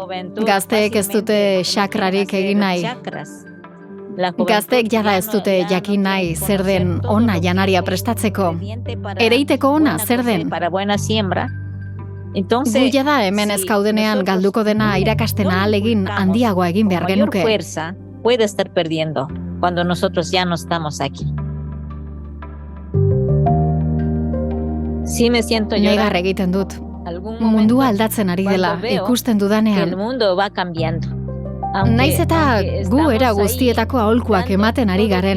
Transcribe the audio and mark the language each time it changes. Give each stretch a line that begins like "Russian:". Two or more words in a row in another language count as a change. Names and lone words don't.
Basque: Gazteek ez dute xakrarik egin nahi. Gazteek jada ez dute jakin nahi zer den ona janaria prestatzeko. Ereiteko ona zer den. Gu jada hemen ez gaudenean galduko dena irakasten ahalegin handiagoa egin behar genuke.
Spanish: Puede estar perdiendo cuando nosotros ya no estamos aquí. Sí me siento
Basque: Negar egiten dut. Mundua aldatzen ari dela, ikusten dudanean.
Spanish: El mundo va cambiando.
Basque: Naiz eta gu era guztietako aholkuak ematen ari garen.